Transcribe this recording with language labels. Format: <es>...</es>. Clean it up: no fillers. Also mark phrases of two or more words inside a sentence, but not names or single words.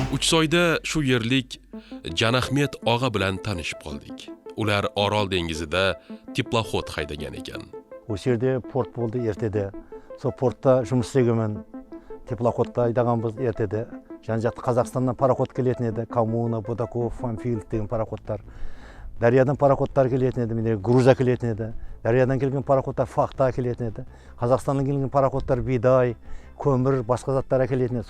<uz>Uchsoyda shu yerlik Janahmet og'a bilan tanishib qoldik. Ular Orol dengizida teploxod haydagan ekan. O'sha yerda port bo'ldi ertada.</uz> <kk>Сол портта жұмыс істегенмін. Теплоходта айдағанбыз ертеде. Жан-жақты Қазақстаннан пароход келетін еді. Коммуна, Будаков, Фанфилд деген пароходтар. Дариядан пароходтар келетін еді. Менде груза келетін еді. Дариядан келген пароходтар фахта келетін еді. Қазақстаннан келген пароходтар бидай, көмір, басқа заттар келетін еді.</kk>